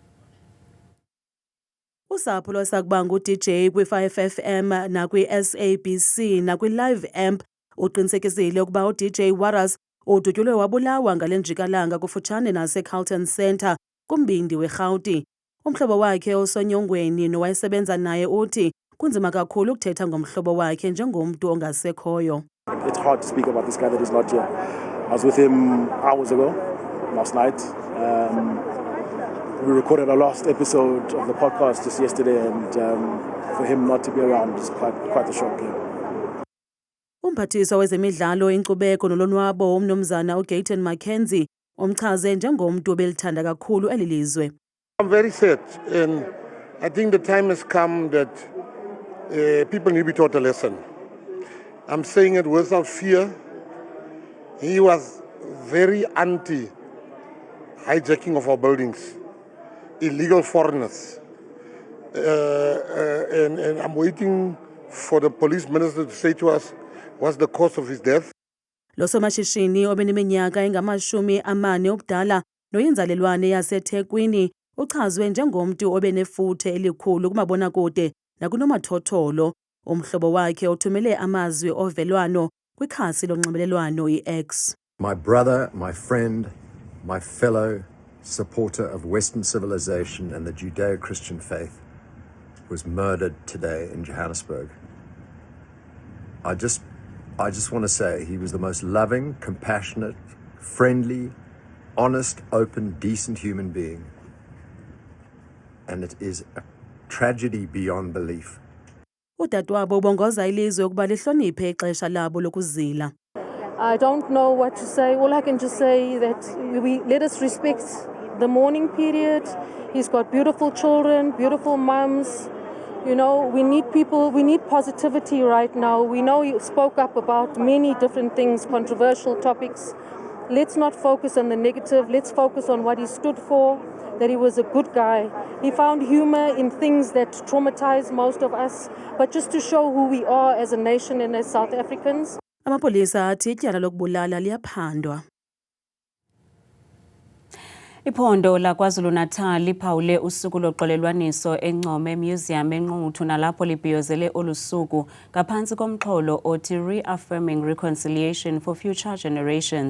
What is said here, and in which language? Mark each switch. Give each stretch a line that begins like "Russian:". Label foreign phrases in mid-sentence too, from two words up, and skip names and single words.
Xhosa: Usapho lwasakuba ngu-DJ kwi-5FM nakwi-SABC nakwi-Live Amp uqinisekisile ukuba uDJ Warras udutyulwe wabulawa ngale njikalanga kufutshane naseCarlton Centre kumbindi weRhawuti. Umhlobo wakhe osonyongweni nowayesebenza naye uthi kunzima kakhulu ukuthetha ngomhlobo wakhe njengomntu ongasekhoyo.
English: It's hard to speak about this guy that is not here. I was with him hours ago, last night. We recorded our last episode of the podcast just yesterday, and for him not to be around is quite a shock.
Xhosa: Umphathiswa wezemidlalo inkcubeko nolonwabo umnumzana uGayton Mackenzie umchaze njengomntu obelithanda kakhulu eli lizwe.
English: I'm very sad, and I think the time has come that people need to be taught a lesson. I'm saying it without fear. He was very anti-hijacking of our buildings. Illegal foreigners. And I'm waiting for the police minister to say to us what's the cause of his death.
Xhosa: Lo somashishini obeneminyaka engamashumi-40 obudala noyinzalelwane yaseThekwini uchazwe njengomntu obenefuthe elikhulu kumabonakude nakunomathotholo. Umhlobo wakhe uthumele amazwi ovelwano kwikhasi lonxibelelwano iX.
English: My brother, my friend, my fellow supporter of Western civilization and the Judeo-Christian faith was murdered today in Johannesburg. I just want to say he was the most loving, compassionate, friendly, honest, open, decent human being. And it is a tragedy beyond belief.
Xhosa: Udadewabo ubongoza ilizwe ukuba lihloniphe ixesha labo lokuzila.
English: I don't know what to say. All I can just say that let us respect the mourning period. He's got beautiful children, beautiful mums. You know, we need people, we need positivity right now. We know he spoke up about many different things, controversial topics. Let's not focus on the negative. Let's focus on what he stood for, that he was a good guy. He found humor in things that traumatize most of us, but just to show who we are as a nation and as South Africans.
Xhosa: Amapolisa athi ityala lokubulala liyaphandwa. Iphondo laKwaZulu-Natal liphawule usuku loxolelwaniso eNgcome Museum eNquthu nalapho libhiyozele olusuku ngaphantsi komxholo othi Reaffirming Reconciliation for Future Generations.